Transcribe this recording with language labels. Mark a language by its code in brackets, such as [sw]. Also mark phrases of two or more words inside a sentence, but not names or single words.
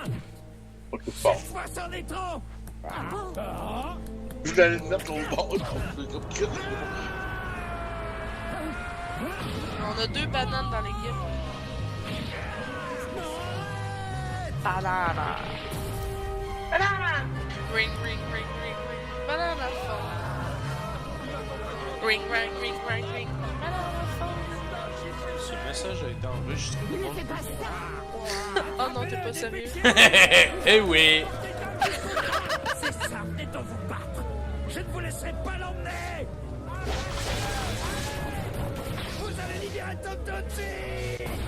[fr] Cette fois, c'en est trop! Ah, Je voulais aller le mettre au bord, comme Chris. On a 2 bananes dans l'équipe. [en] Banana. Banana. Ring, ring, ring, ring, ring. Banana phone. Ring, ring, ring, ring, ring. Banana phone. [fr] Ce message a été enregistré. Ne fais pas ça. Oh non, t'es pas sérieux. Eh oui! C'est ça, venez donc vous battre! Je ne vous laisserai pas l'emmener! Vous allez libérer Tom Dodgy!